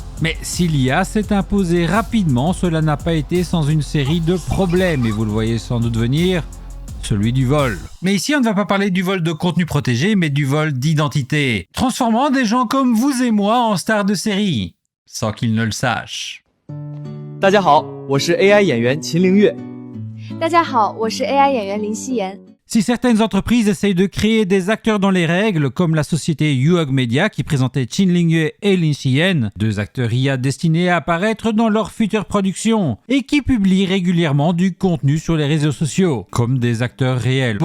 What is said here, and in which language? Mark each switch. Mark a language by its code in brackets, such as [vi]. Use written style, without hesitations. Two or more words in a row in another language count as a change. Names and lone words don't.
[fr] Mais si l'IA s'est imposée rapidement, cela n'a pas été sans une série de problèmes, et vous le voyez sans doute venir, celui du vol. Mais ici, on ne va pas parler du vol de contenu protégé, mais du vol d'identité, transformant des gens comme vous et moi en stars de série, sans qu'ils ne le sachent. [zh] 大家好，我是 AI 演员秦凌月。大家好，我是 AI 演员林希妍。 [fr] Si certaines entreprises essayent de créer des acteurs dans les règles, comme la société Yuhog Media qui présentait Qin Lingyue et Lin Xiyan, 2 acteurs IA destinés à apparaître dans leurs futures productions, et qui publient régulièrement du contenu sur les réseaux sociaux, comme des acteurs réels.